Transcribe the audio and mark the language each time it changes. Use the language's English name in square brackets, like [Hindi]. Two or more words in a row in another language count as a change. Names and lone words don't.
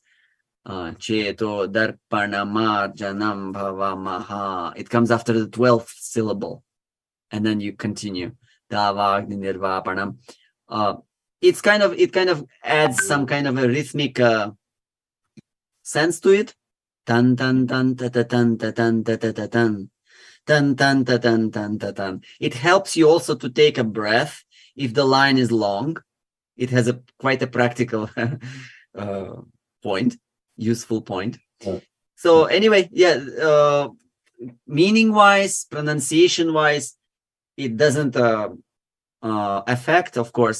[Sanskrit] Cheto Darpana Marjanam Bhavamaha. [English] It comes after the 12th syllable, and then you continue. [Sanskrit] Davagni Nirvapanam. [English] It kind of adds some kind of a rhythmic sense to it. Tan tan tan ta ta tan ta tan ta ta ta tan tan tan ta tan tan ta tan. It helps you also to take a breath if the line is long. It has quite a practical useful point. Yeah. So anyway, meaning wise, pronunciation wise, it doesn't affect, of course.